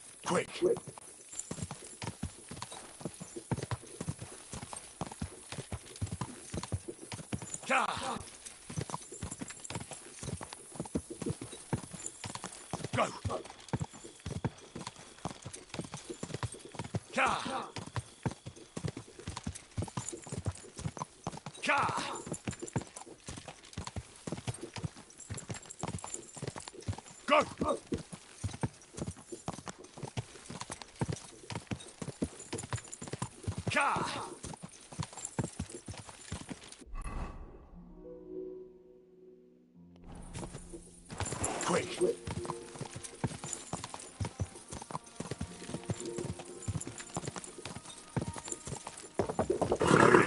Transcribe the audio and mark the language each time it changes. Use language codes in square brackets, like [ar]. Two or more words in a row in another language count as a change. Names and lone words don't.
[en] Quick! Ka! Go! Ka! Ka! Go! Ka! Quick! Slowly.